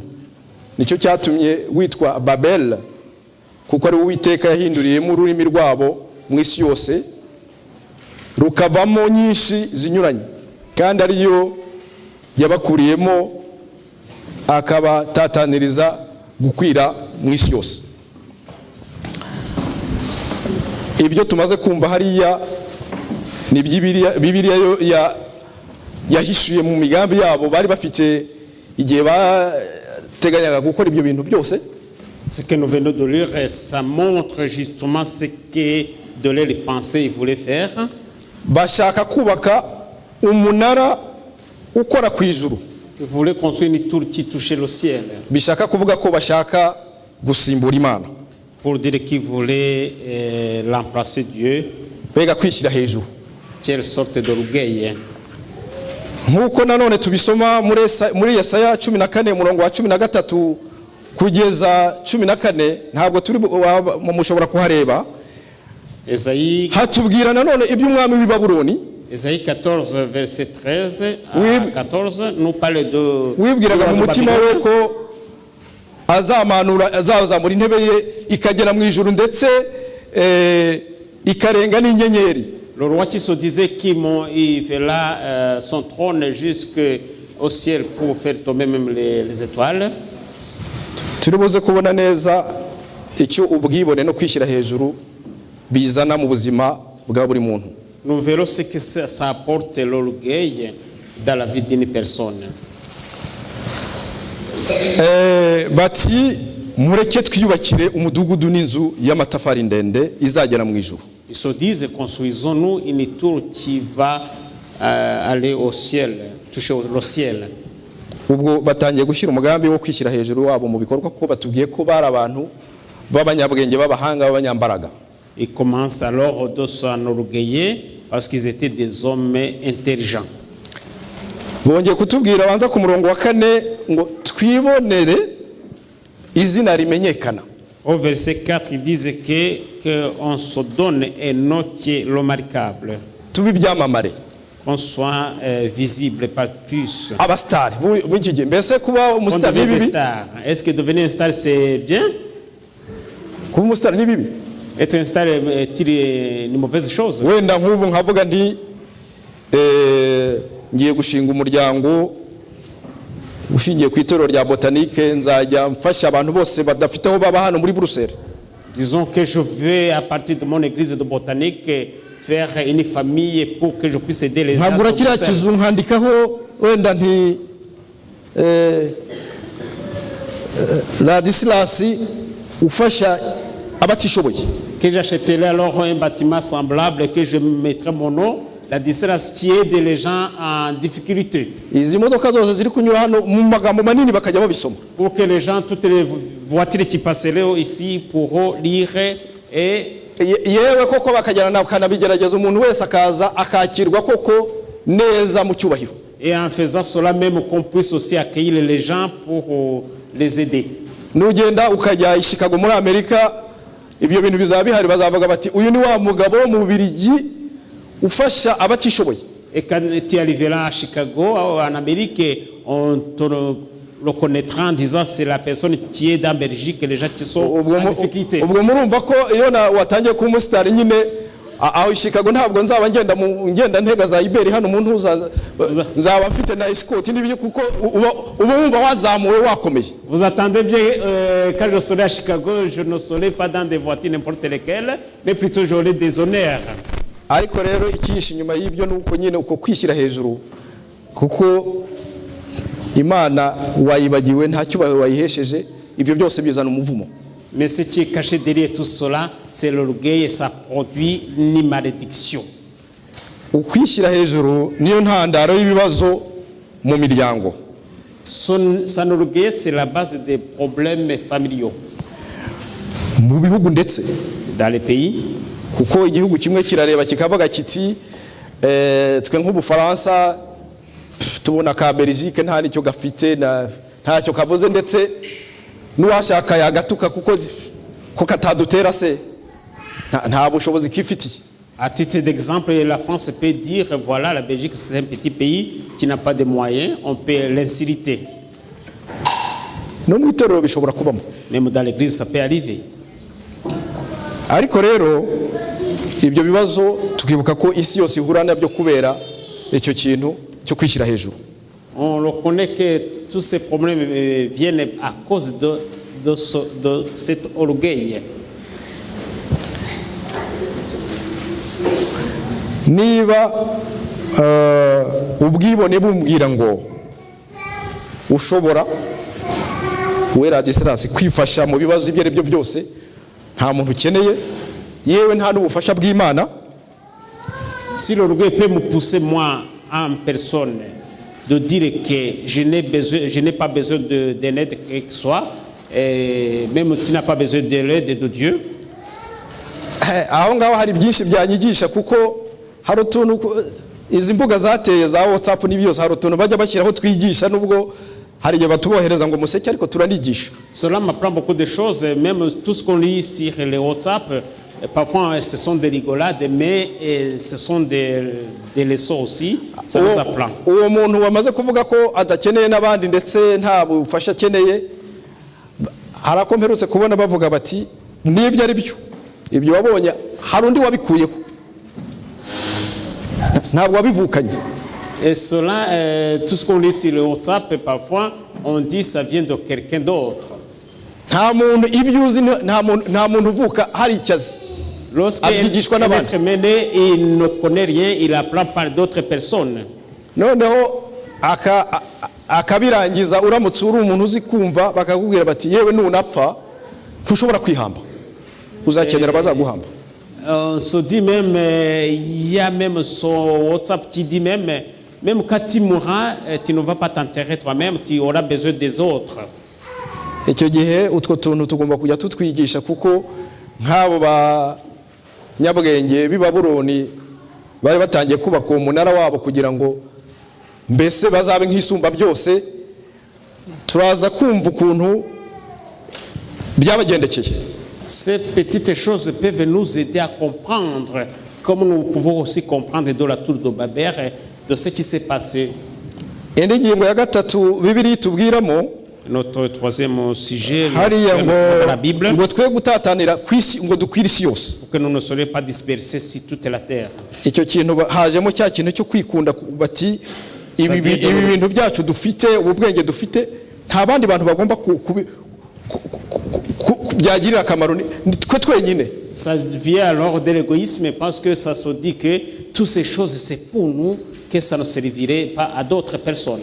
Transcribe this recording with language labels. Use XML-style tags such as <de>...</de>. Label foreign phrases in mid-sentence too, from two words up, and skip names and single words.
<rw>Nicyo cyatumye witwa Babel, kuko ari Uwiteka yahinduriyemo ururimi rwabo mu isi yose rukavamo nyinshi zinyuranye, kandi ariyo yabakuriyemo akabatataniriza gukwira mu isi yose. Ibyo tumaze kumva hariya ni Bibiliya yahishuye mu migambi yabo bari bafite igihe bateganyaga gukora ibyo bintu byose.</rw> <fr>Ce que nous venons de lire, ça montre justement ce que de les pensées ils voulaient faire.</fr> <rw>Bashaka kubaka umunara ukora ku ijuru.</rw> <fr>Ils voulaient construire une tour qui touchait le ciel.</fr> <rw>Bishaka kuvuga ko bashaka gusimbura Imana.</rw> <fr>Pour dire qu'ils voulaient remplacer Dieu.</fr> <rw>Bega kwishyira hejuru.</rw> <fr>Quelle sorte d'orgueil.</fr> <rw>Nkuko nanone tubisoma muri Yesaya 14 umurongo wa 13 kugeza 14, ntabwo turi mushobora kuhareba. Esaïe hatubwira nanone iby'umwami w'i Babuloni.</rw> <fr>Esaïe 14 verset 13 à 14 nous parle de</fr> <rw>wibwiraga mu mutima we ko azamura intebe ye ikagera mu ijuru ndetse ikarenga n'inyenyeri.</rw> <fr>Le roi qui se disait qu'il fera son trône jusqu'au ciel pour faire tomber même les étoiles.</fr> <rw>Turibuze kubona neza icyo ubwibone no kwishyira hejuru bizana mu buzima bwa buri muntu.</rw> <fr>Nous verrons ce que ça apporte l'orgueil dans la vie d'une personne.</fr> <rw>Bati mureke twiyubakire umudugudu n'inzu y'amatafari ndende izagera mu ijuru.</rw> <fr>Ils se disent construisons-nous une tour qui va aller au ciel, toucher le ciel.</fr> <rw>Ubwo batangiye gushyira umugambi wo kwishyira hejuru wabo mu bikorwa, kuko batubwiye ko bari abantu b'abanyabwenge b'abahanga b'abanyambaraga.</rw> <fr>Ils commencent alors de s'enorgueillir parce qu'ils étaient des hommes intelligents.</fr> <rw>Bongeye kutubwira banza ku murongo wa 4 ngo twibonere izina rimenyekana.</rw> <fr>Au verset 4, ils disent qu'on se donne un nom qui est remarquable.</fr> <rw>Tubi byamamare.</rw> <fr>Qu'on soit visible par tous.</fr> <rw>Abastar, b'iki gihe mbese kuba umustar ni bibi?</rw> <fr>Est-ce que devenir un star c'est bien?</fr> <rw>Kuba umustar ni bibi?</rw> <fr>Être un star est une mauvaise chose.</fr> <rw>Wenda nk'ubu nkavuga nti ngiye gushinga umuryango ushingiye ku itorero rya Botanique, nzajya mfasha abantu bose badafite aho baba hano muri Bruxelles.</rw> <fr>Disons que je vais à partir de mon église de Botanique faire une famille pour que je puisse aider les gens.</fr> <rw>Nkagura kiriya kizu nkandikaho wenda nti Ladislas ufasha abatishoboye.</rw> <fr>Que j'achèterai alors un bâtiment semblable et que je mettrai mon nom, Ladislas, qui aide les gens en difficulté.</fr> <rw>Izi modoka zose ziri kunyura hano mu magambo manini bakajya babisoma.</rw> <fr>Pour que les gens, toutes les voitures qui passeraient ici pourront lire et</fr> <rw>yewe koko bakajyana na kanabigerageza umuntu wese akaza akakirwa koko neza mu cyubahiro.</rw> <fr>Et en faisant cela même qu'on puisse aussi accueillir les gens pour les aider.</fr> <rw>Nugenda ukajya i Chicago muri Amerika, ibyo bintu bizaba bihari, bazavuga bati uyu ni wa mugabo mu Bubiligi ufasha abatishoboye.</rw> <fr>Et quand tu arriveras à Chicago, en Amérique, on te reconnaîtra en disant c'est la personne qui est dans Belgique, les gens qui sont en difficulté.</fr> <rw>Ubwo murumva ko iyo watangiye kuba umusitari nyine aho i Chicago ntabwo nzaba ngenda ntega za Iberi hano umuntu nzaba mfite na escort n'ibyo, kuko uba wumva wazamuwe wakomeye.</rw> <fr>Vous attendez bien quand je serai à Chicago, je ne serai pas dans des voitures n'importe lesquelles, mais plutôt j'aurai des honneurs.</fr> <rw>Ariko rero ikiyishi nyuma y'ibyo nuko nyine uko kwishyira hejuru, kuko Imana wayibagiwe nta cyubahiro wayihesheje, ibyo byose bizana umuvumo.</rw> <fr>Mais ce qui est caché derrière tout cela, c'est l'orgueil et ça produit une malédiction.</fr> <rw>Ukwishyira hejuru niyo ntandaro y'ibibazo mu miryango.</rw> <fr>Son orgueil, c'est la base des problèmes familiaux.</fr> <rw>mu bihugu ndetse</rw> <fr>dans les pays.</fr> <rw>kuko igihugu kimwe kirareba kikavuga kiti twe nk'Ubufaransa tubona ka Belgique nta nicyo gafite ntacyo kavuze ndetse n'uwashaka yagatuka kuko katadutera se nta bushobozi kifitiye.</rw> <fr>À titre d'exemple, la France peut dire voilà, la Belgique c'est un petit pays qui n'a pas de moyens, on peut l'insulter.</fr> <rw>No mu itorero bishobora kubamo.</rw> <fr>Même dans l'église ça peut arriver.</fr> <rw>Ariko rero ibyo bibazo tukibuka ko isi yose ihura nabyo kubera icyo kintu cyo kwishyira hejuru.</rw> <fr>On reconnaît que tous ces problèmes viennent à cause de cet orgueil.</fr> <rw>Niba ubwibone bumbwira ngo ushobora wera Ladislas kwifasha mu bibazo ibyo aribyo byose nta muntu ukeneye yewe nta n'ubufasha bw'Imana.</rw> <fr>Si l'orgueil peut me pousser moi en personne de dire que je n'ai pas besoin d'un aide que ce soit, et même tu n'as pas besoin de l'aide de Dieu.</fr> <rw>Aho ngaho hari byinshi byanyigisha kuko hari utuntu izi mbuga zateye za WhatsApp n'ibyose hari utuntu bajya bashyiraho twigisha nubwo hari igihe batubohereza ngo museke ariko turanigisha.</rw> <fr>Cela m'apprend beaucoup de choses, même tout ce qu'on lit sur les WhatsApp, parfois ce sont des rigolades, mais ce sont des leçons aussi, ça nous apprend.</fr> <rw>Uwo muntu wamaze kuvuga ko adakeneye n'abandi ndetse nta bufasha akeneye harakomperutse kubona bavuga bati nibyo ari byo ibyo wabonye hari undi wabikuyeho ntabwo wabivukanye.</rw> <fr>Et cela, tout ce qu'on lit sur le WhatsApp, parfois on dit ça vient de quelqu'un d'autre.</fr> <rw>Nta muntu ibyo uzi nta muntu uvuka hari icyazi.</rw> <fr>Lorsqu'un être mené, il ne connaît rien, il apprend par d'autres personnes.</fr> <rw>Noneho akabirangiza uramutse uri umuntu uzi kumva bakakubwira bati yewe nunapfa ntushobora kwihamba uzakenera bazaguhamba.</rw> <fr>On se dit même, il y a même son WhatsApp qui dit même quand tu mourras, tu ne vas pas t'enterrer toi-même, tu auras besoin des autres.</fr> <rw>Icyo gihe utwo tuntu tugomba kujya tutwigisha kuko nk'abo ba nyabwenge b'i Babuloni bari batangiye kubaka umunara wabo kugira ngo mbese bazabe nk'isumba byose. Turaza kumva ukuntu byabagendekeye.</rw> <fr>Ces petites choses peuvent nous aider à comprendre, comme nous pouvons aussi comprendre de la tour de Babel, de ce qui s'est passé.</fr> <rw>Indi ngingo ya gatatu Bibiliya itubwiramo</rw> <fr>notre troisième sujet de la Bible,</fr> <rw>ngo twe gutatanira kwisi ngo dukwira isi yose,</rw> <fr>pour que nous ne soyons pas dispersés sur toute la terre.</fr> <rw>Icyo kintu hajemo cya kintu cyo kwikunda bati ibi bintu byacu dufite ubwenge dufite nta bandi bantu bagomba byagirira akamaro twe twenyine.</rw> <fr>Ça vient alors de l'égoïsme parce que ça se dit que toutes ces choses c'est pour nous, que ça ne servirait pas à d'autres personnes.</fr>